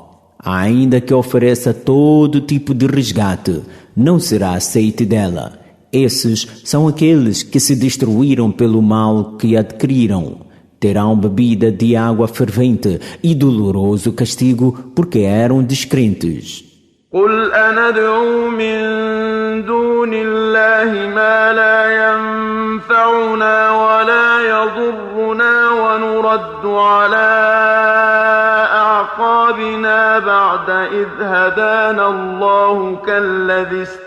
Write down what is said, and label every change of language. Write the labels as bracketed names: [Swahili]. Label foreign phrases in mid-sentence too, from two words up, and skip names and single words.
[Portuguese] Ainda que ofereça todo tipo de resgate, não será aceite dela. Esses são aqueles que se destruíram pelo mal que adquiriram. Terão bebida de água fervente e doloroso castigo porque eram descrentes. [Arabic] قل أندعو من دون الله ما لا ينفعنا ولا يضرنا ونرد على أعقابنا بعد إذ هدانا الله كالذي